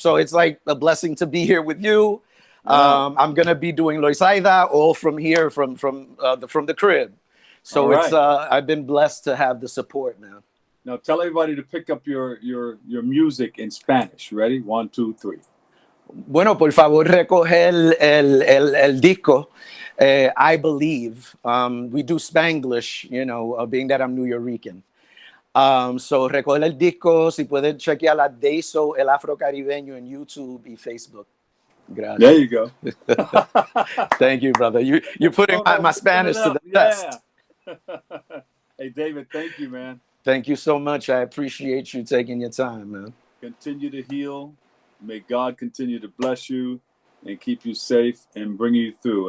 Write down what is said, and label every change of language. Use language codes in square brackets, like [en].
[en] So it's like a blessing to be here with you. I'm gonna be doing Loisaida all from here, from the crib. So it's I've been blessed to have the support now. Now tell everybody to pick up your music in Spanish. Ready? 1, 2, 3. [es] Bueno, por favor, recoge el disco. [en] I believe we do Spanglish, you know, being that I'm New Yorican. [es] So recoge el disco. Si pueden chequear la Deso El Afro Caribeño en YouTube y Facebook. Gracias. [en] There you go. Thank you, brother. You're putting my Spanish to the test. Hey, David, thank you, man. Thank you so much. I appreciate you taking your time, man. Continue to heal. May God continue to bless you and keep you safe and bring you through.